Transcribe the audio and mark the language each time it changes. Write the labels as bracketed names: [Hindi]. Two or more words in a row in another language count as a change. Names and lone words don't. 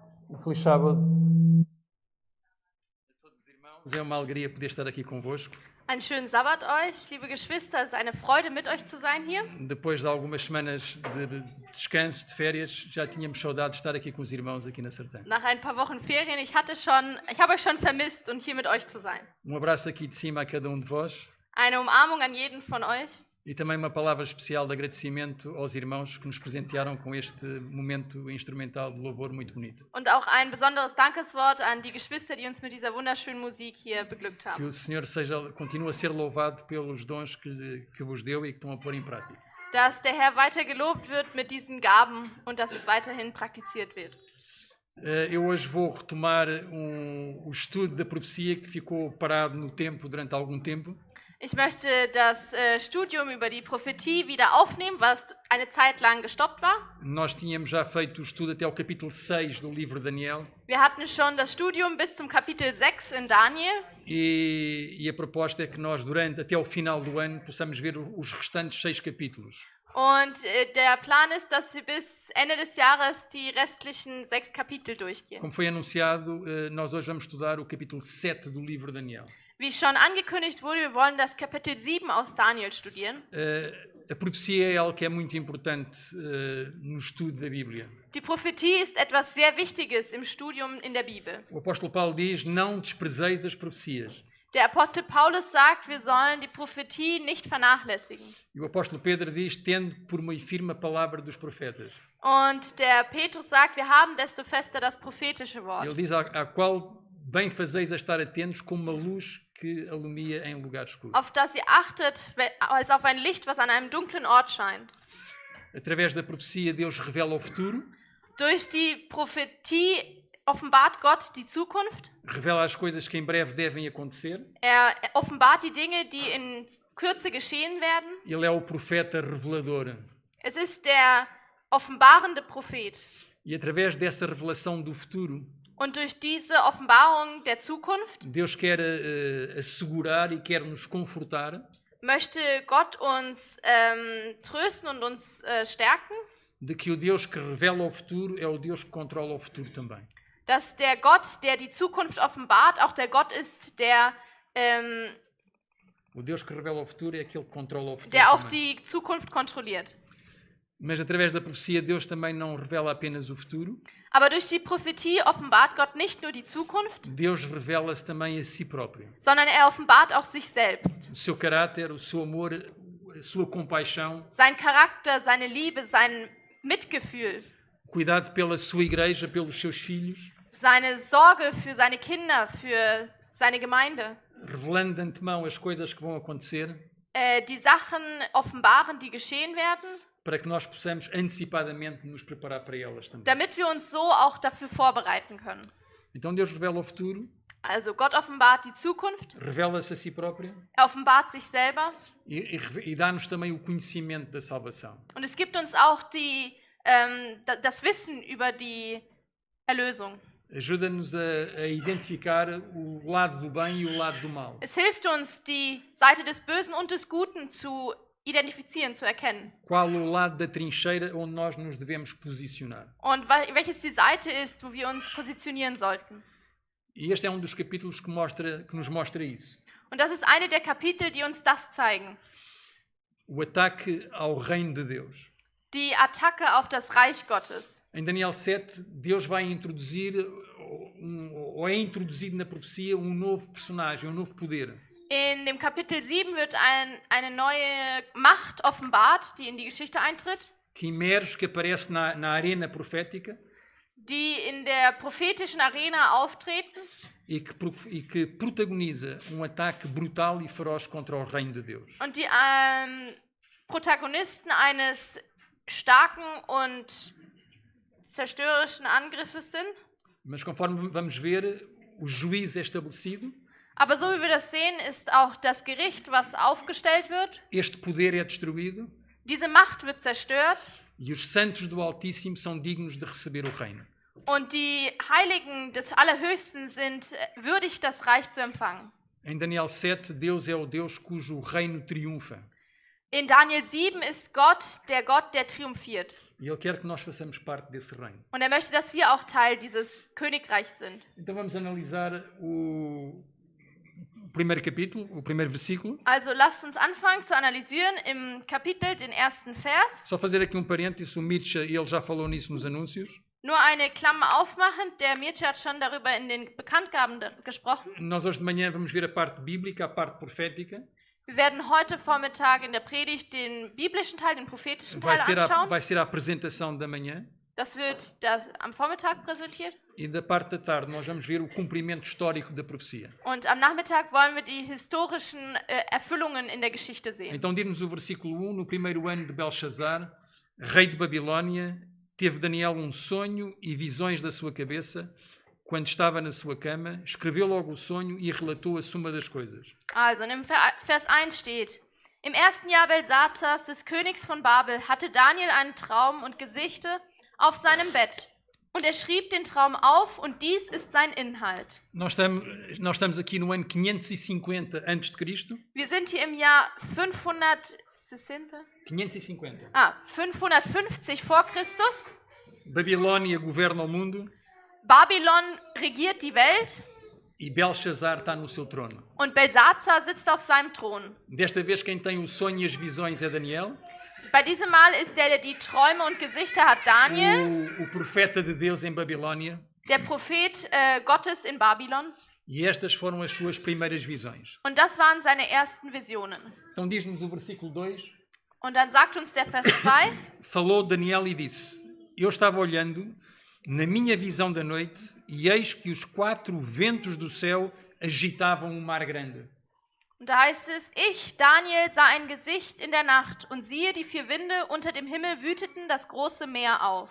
[Portuguese] Feliz sábado a todos os irmãos. É uma alegria poder estar aqui convosco. [German] Einen schönen Sabbat euch, liebe Geschwister. Es ist eine Freude, mit euch zu sein hier. [Portuguese] Depois de algumas semanas de descanso, de férias, já tínhamos saudade de estar aqui com os irmãos aqui na Sertã. [German] Nach ein paar Wochen Ferien, ich habe euch schon vermisst und hier mit euch zu sein. [Portuguese] Abraço aqui de cima a cada de vós. [German] Eine Umarmung an jeden von euch. [Portuguese] E também uma palavra especial de agradecimento aos irmãos que nos presentearam com este momento instrumental de louvor muito bonito. [German] Und auch ein besonderes Dankeswort an die Geschwister, die uns mit dieser wunderschönen Musik hier beglückt [Portuguese] Que [German] haben. [Portuguese] o Senhor continue a ser louvado pelos dons que vos deu e que estão a pôr em prática. [German] Dass der Herr weiter gelobt wird mit diesen Gaben und dass es weiterhin praktiziert wird. [Portuguese] Eu hoje vou retomar o estudo da profecia que ficou parado no tempo durante algum tempo. [German] Ich möchte das Studium über die Prophetie wieder aufnehmen, was eine Zeit lang gestoppt war. [Portuguese] Nós tínhamos já feito o estudo até o capítulo 6 do livro de Daniel. [German] Wir hatten schon das Studium bis zum Kapitel 6 in Daniel. [Portuguese] E a proposta é que nós, até o final do ano, possamos ver os restantes 6 capítulos. [German] Und der Plan ist, dass wir bis Ende des Jahres die restlichen 6 Kapitel durchgehen. [Portuguese] Como foi anunciado, nós hoje vamos estudar o capítulo 7 do livro de Daniel. [German] Wie schon angekündigt wurde, wir wollen das Kapitel 7 aus Daniel studieren. [Portuguese] A profecia é algo que é muito importante no estudo da Bíblia. [German] Die Prophetie ist etwas sehr Wichtiges im Studium in der Bibel. [Portuguese] O apóstolo Paulo diz: não desprezeis as profecias. [German] Der Apostel Paulus sagt, wir sollen die Prophetie nicht vernachlässigen. [Portuguese] E o apóstolo Pedro diz: tende por uma firme a palavra dos profetas. [German] Und der Petrus sagt, wir haben desto fester das prophetische Wort. [Portuguese] Ele diz: a qual bem fazeis a estar atentos como uma luz que alumia em lugar escuro. [German] Auf das ihr achtet, als auf ein Licht, was an einem dunklen Ort scheint. [Portuguese] Através da profecia, Deus revela o futuro. [German] Durch die Prophetie offenbart Gott die Zukunft. [Portuguese] Revela as coisas que em breve devem acontecer. [German] Offenbart die Dinge, die in Kürze geschehen werden. [Portuguese] Ele é o profeta revelador. [German] Es ist der offenbarende Prophet. [Portuguese] E através dessa revelação do futuro, [German] und durch diese Offenbarung der Zukunft, [Portuguese] Deus quer assegurar e quer nos confortar. [German] Möchte Gott uns trösten und uns stärken. [Portuguese] De que o Deus que revela o futuro é o Deus que controla o futuro também. [German] Dass der Gott, der die Zukunft offenbart, auch der Gott ist, der [Portuguese] o Deus que revela o futuro é aquele que controla o futuro [German] der auch [Portuguese] também. [German] Die Zukunft kontrolliert. [Portuguese] Mas através da profecia Deus também não revela apenas o futuro. [German] Aber durch die Prophetie offenbart Gott nicht nur die Zukunft. [Portuguese] Deus revela-se também a si próprio. [German] Sondern offenbart auch sich selbst. [Portuguese] O seu caráter, o seu amor, a sua compaixão. [German] Sein Charakter, seine Liebe, sein Mitgefühl. [Portuguese] Cuidado pela sua igreja, pelos seus filhos. [German] Seine Sorge für seine Kinder, für seine Gemeinde. [Portuguese] Revelando de antemão as coisas que vão acontecer. [German] Die Sachen offenbaren, die geschehen werden. [Portuguese] Para que nós possamos antecipadamente nos preparar para elas também. [German] Damit wir uns so auch dafür vorbereiten können. [Portuguese] Então Deus revela o futuro. [German] Also Gott offenbart die Zukunft. [Portuguese] Revela-se a si próprio. [German] Offenbart sich selber. [Portuguese] E dá-nos também o conhecimento da salvação. [German] Und es gibt uns auch das Wissen über die Erlösung. [Portuguese] Ajuda-nos a identificar o lado do bem e o lado do mal. [German] Es hilft uns, die Seite des Bösen und des Guten zu identifizieren, zu erkennen. [Portuguese] Qual o lado da trincheira onde nós nos devemos posicionar? [German] Und welches die Seite ist, wo wir uns positionieren sollten. [Portuguese] E este é dos capítulos que nos mostra isso. [German] Und das ist eine der Kapitel, die uns das zeigen. [Portuguese] O ataque ao reino de Deus. [German] Die Attacke auf das Reich Gottes. [Portuguese] Em Daniel 7, Deus vai introduzir, ou é introduzido na profecia, novo personagem, novo poder. [German] In dem Kapitel 7 wird eine neue Macht offenbart, die in die Geschichte eintritt. [Portuguese] Que emerge, que aparece na arena profética. [German] Die in der prophetischen Arena auftreten. [Portuguese] E que protagoniza ataque brutal e feroz contra o reino de Deus. [German] Und die Protagonisten eines starken und zerstörerischen Angriffes sind. [Portuguese] Mas conforme vamos ver, o juízo é estabelecido. [German] Aber so wie wir das sehen, ist auch das Gericht, was aufgestellt wird. [Portuguese] Este poder é destruído. [German] Diese Macht wird zerstört. [Portuguese] E os santos do Altíssimo são dignos de receber o reino. [German] Und die Heiligen des Allerhöchsten sind würdig, das Reich zu empfangen. [Portuguese] Em Daniel 7, Deus é o Deus cujo reino triunfa. [German] In Daniel 7 ist Gott, der triumphiert. [Portuguese] E Ele quer que nós façamos parte desse reino. [German] Und er möchte, dass wir auch Teil dieses Königreichs sind. [Portuguese] Então vamos analisar o primeiro capítulo, o primeiro versículo. [German] Also lasst uns anfangen zu analysieren im Kapitel den ersten Vers. [Portuguese] Só fazer aqui um parênteses, o Mircea, ele já falou nisso nos anúncios. [German] Nur eine Klammer aufmachen, der Mircea hat schon darüber in den Bekanntgaben gesprochen. [Portuguese] Nós hoje de manhã vamos ver a parte bíblica, a parte profética. [German] Wir werden heute Vormittag in der Predigt den biblischen Teil, den prophetischen Teil anschauen. [Portuguese] Vai ser a apresentação da manhã. [German] Das wird am Vormittag präsentiert. [Portuguese] E da parte da tarde nós vamos ver o cumprimento histórico da profecia. [German] Und am Nachmittag wollen wir die historischen Erfüllungen in der Geschichte sehen. [Portuguese] Então diz-nos o versículo 1, no primeiro ano de Belshazzar, rei de Babilónia, teve Daniel um sonho e visões da sua cabeça. Quando estava na sua cama, escreveu logo o sonho e relatou a suma das coisas. [German] Also, im Vers 1 steht: Im ersten Jahr Belsazars, des Königs von Babel, hatte Daniel einen Traum und Gesichte auf seinem Bett. Und er schrieb den Traum auf und dies ist sein Inhalt. [Portuguese] Nós estamos aqui no ano 550 a.C. [German] Wir sind hier im Jahr 550 vor Christus. [Portuguese] Babilônia governa o mundo. [German] Babylon regiert die Welt. [Portuguese] E Belshazzar está no seu trono. [German] Und Belsazar sitzt auf seinem Thron. [Portuguese] Desta vez quem tem o sonho e as visões é Daniel. [German] Bei diesem Mal ist der die Träume und Gesichter hat, Daniel. [Portuguese] O profeta de Deus em Babilônia. [German] Der Prophet Gottes in Babylon. [Portuguese] E estas foram as suas primeiras visões. [German] Und das waren seine ersten Visionen. [Portuguese] Então diz-nos o versículo 2. [German] Und dann sagt uns der Vers 2. [Portuguese] Falou Daniel e disse: Eu estava olhando na minha visão da noite, e eis que os 4 ventos do céu agitavam um mar grande. [German] Und da heißt es, ich, Daniel, sah ein Gesicht in der Nacht, und siehe, die 4 Winde unter dem Himmel wüteten das große Meer auf.